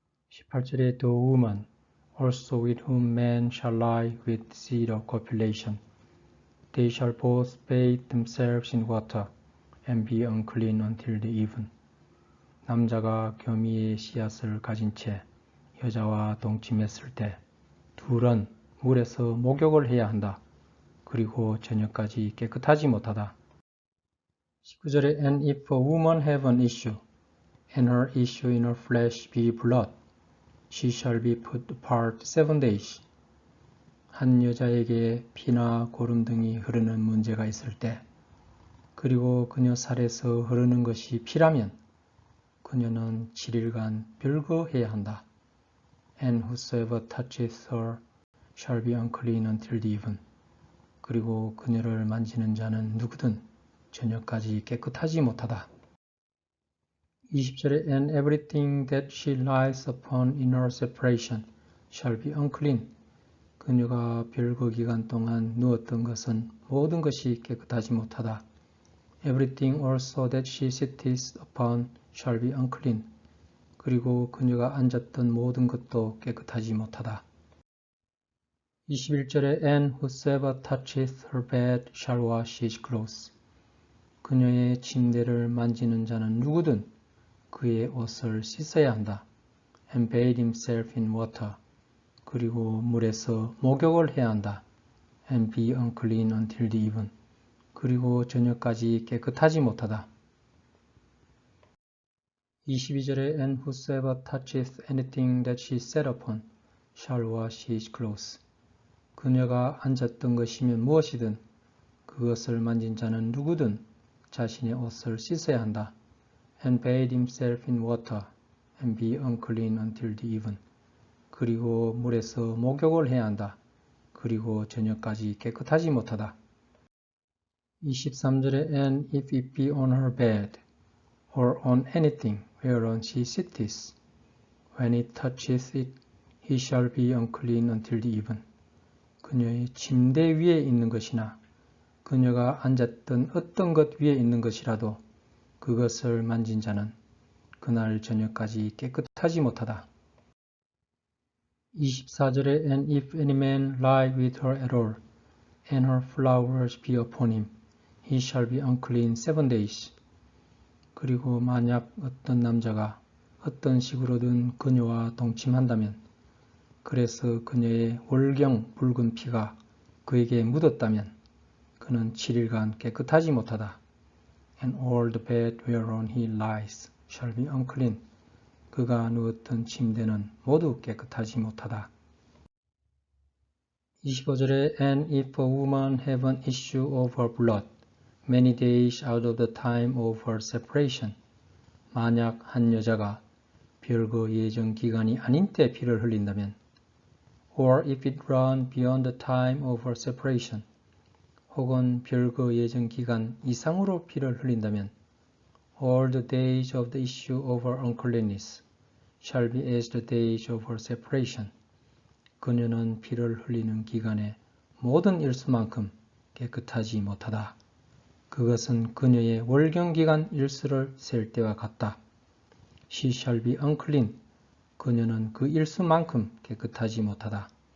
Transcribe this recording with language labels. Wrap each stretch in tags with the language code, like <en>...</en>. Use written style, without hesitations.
<ko>18절에</ko> <en>The woman also with whom man shall lie with seed of copulation. They shall both bathe themselves in water and be unclean until the even.</en> <ko>남자가 교미의 씨앗을 가진 채 여자와 동침했을 때 둘은 물에서 목욕을 해야 한다. 그리고 저녁까지 깨끗하지 못하다. 19절에</ko> <en>And if a woman have an issue, and her issue in her flesh be blood, she shall be put apart 7 days.</en> <ko>한 여자에게 피나 고름 등이 흐르는 문제가 있을 때, 그리고 그녀 살에서 흐르는 것이 피라면 그녀는 7일간 별거해야 한다.</ko> <en>And whosoever toucheth her shall be unclean until the even.</en> <ko>그리고 그녀를 만지는 자는 누구든 저녁까지 깨끗하지 못하다. 20절에</ko> <en>And everything that she lies upon in her separation shall be unclean.</en> <ko>그녀가 별거 기간 동안 누웠던 것은 모든 것이 깨끗하지 못하다.</ko> <en>Everything also that she sitteth upon shall be unclean.</en> <ko>그리고 그녀가 앉았던 모든 것도 깨끗하지 못하다. 21절에</ko> <en>And whosoever toucheth her bed shall wash his clothes.</en> <ko>그녀의 침대를 만지는 자는 누구든 그의 옷을 씻어야 한다.</ko> <en>And bathe himself in water.</en> <ko>그리고 물에서 목욕을 해야 한다.</ko> <en>And be unclean until the even.</en> <ko>그리고 저녁까지 깨끗하지 못하다. 22절에</ko> <en>And whosoever toucheth anything that she sat upon shall wash his clothes.</en> <ko>그녀가 앉았던 것이면 무엇이든 그것을 만진 자는 누구든 자신의 옷을 씻어야 한다.</ko> <en>And bathe himself in water and be unclean until the even.</en> <ko>그리고 물에서 목욕을 해야 한다. 그리고 저녁까지 깨끗하지 못하다. 23절에</ko> <en>And if it be on her bed or on anything whereon she sitteth, when it toucheth it, he shall be unclean until the even.</en> <ko>그녀의 침대 위에 있는 것이나 그녀가 앉았던 어떤 것 위에 있는 것이라도 그것을 만진 자는 그날 저녁까지 깨끗하지 못하다. 24절에</ko> <en>And if any man lie with her at all, and her flowers be upon him, he shall be unclean 7 days.</en> <ko>그리고 만약 어떤 남자가 어떤 식으로든 그녀와 동침한다면, 그래서 그녀의 월경 붉은 피가 그에게 묻었다면 그는 7일간 깨끗하지 못하다.</ko> <en>And all the bed whereon he lies shall be unclean.</en> <ko>그가 누웠던 침대는 모두 깨끗하지 못하다. 25절에</ko> <en>And if a woman have an issue of her blood many days out of the time of her separation.</en> <ko>만약 한 여자가 별거 예정 기간이 아닌 때 피를 흘린다면</ko> <en>or if it run beyond the time of her separation.</en> <ko>혹은 별거 예정 기간 이상으로 피를 흘린다면</ko> <en>all the days of the issue of her uncleanness shall be as the days of her separation.</en> <ko>그녀는 피를 흘리는 기간의 모든 일수만큼 깨끗하지 못하다. 그것은 그녀의 월경기간 일수를 셀 때와 같다.</ko> <en>She shall be unclean.</en> <ko>그녀는 그 일수만큼 깨끗하지 못하다.</ko>